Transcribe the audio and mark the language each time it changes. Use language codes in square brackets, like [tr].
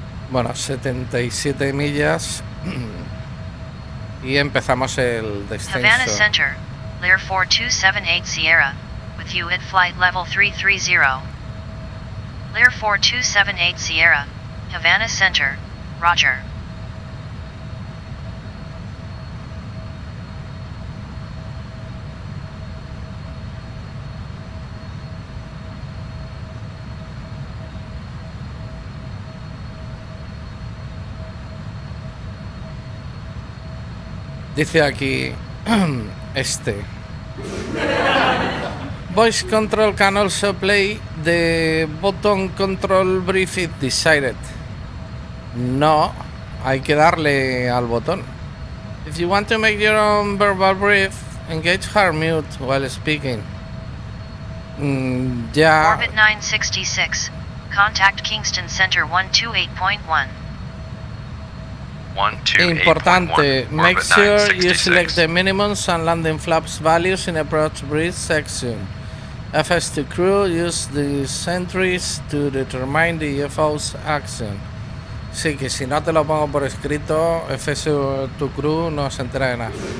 [es] Bueno, 77 millas y empezamos el [en] Havana [es] descenso. [en] Center, Lear 4278 Sierra, with you at flight level 330. Lear 4278 Sierra, Havana Center, Roger. [es] Dice aquí este. [en] Voice control can also play the button control brief if desired. [es] No, hay que darle al botón. [en] If you want to make your own verbal brief, engage hard mute while speaking. [es] Ya. [en] Orbit 966. Contact Kingston Center 128.1. Importante, make sure you select the minimums and landing flaps values in approach brief section. FS to crew, use these entries to determine the FO's action. [es] Sí, que si no te lo pongo por escrito, FS to crew no se entera de nada.